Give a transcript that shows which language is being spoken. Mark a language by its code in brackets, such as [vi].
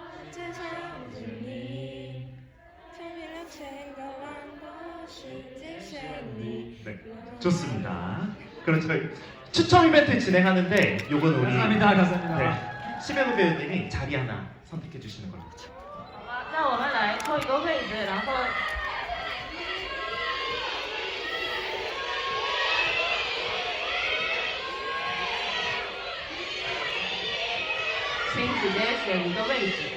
[zh] 只想着你，从未了千个万个世界选你。 [ko] 네, 좋습니다. 그럼 저희 추첨 이벤트 진행하는데 요건 우리 감사합니다. 네, 심혜구 배우님이 자리 하나 선택해 주시는 걸로. [zh] 好吧，那我们来抽一个位置，然后请直接选一个位置。